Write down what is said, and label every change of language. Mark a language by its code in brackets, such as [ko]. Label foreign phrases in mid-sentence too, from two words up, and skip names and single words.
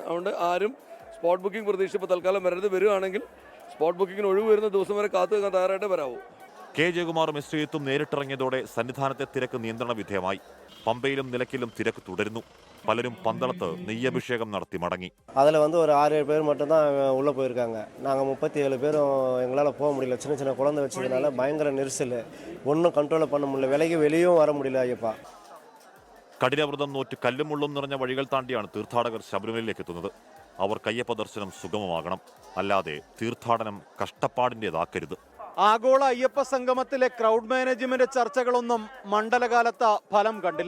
[ml] അതുകൊണ്ട് ആരും [en] spot booking [ml] പ്രതീക്ഷിച്ച് ഇപ്പോൾ തൽക്കാലം വരരുത്. വരുവാണെങ്കിൽ [en] spot booking-ന് [ml] ഒഴിവ് വരുന്ന ദിവസം വരെ കാത്തു വെക്കാൻ തയ്യാറായിട്ട് വരാവൂ. കെ ജയകുമാറും എസ് ശ്രീജിത്തും നേരിട്ടിറങ്ങിയതോടെ സന്നിധാനത്തെ തിരക്ക് നിയന്ത്രണ വിധേയമായി. പമ്പയിലും നിലയ്ക്കലും തിരക്ക് തുടരുന്നു. പലരും പന്തളത്ത് നെയ്യഭിഷേകം നടത്തി മടങ്ങി. [ta] அதில் ஒரு 6-7 பேர் மட்டும்தான் உள்ளே போயிருக்காங்க. நாங்கள் 37 பேரும் எங்களால் போக முடியல. சின்ன சின்ன குழந்தை வச்சதுனால பயங்கர நெரிசல், ஒன்றும் கண்ட்ரோல் பண்ண முடியல. விலைக்கு வெளியும் வர முடியல. ஐயப்பா, [ml] കഠിനവ്രതം നോറ്റ് കല്ലും മുള്ളും നിറഞ്ഞ വഴികൾ താണ്ടിയാണ് തീർത്ഥാടകർ ശബരിമലയിലേക്ക് എത്തുന്നത്. അവർക്ക് അയ്യപ്പ ദർശനം സുഗമമാകണം. അല്ലാതെ തീർത്ഥാടനം കഷ്ടപ്പാടിൻ്റെതാക്കരുത്. ആഗോള അയ്യപ്പ സംഗമത്തിലെ [en] crowd management [ml] ചർച്ചകളൊന്നും മണ്ഡലകാലത്ത് ഫലം കണ്ടില്ല.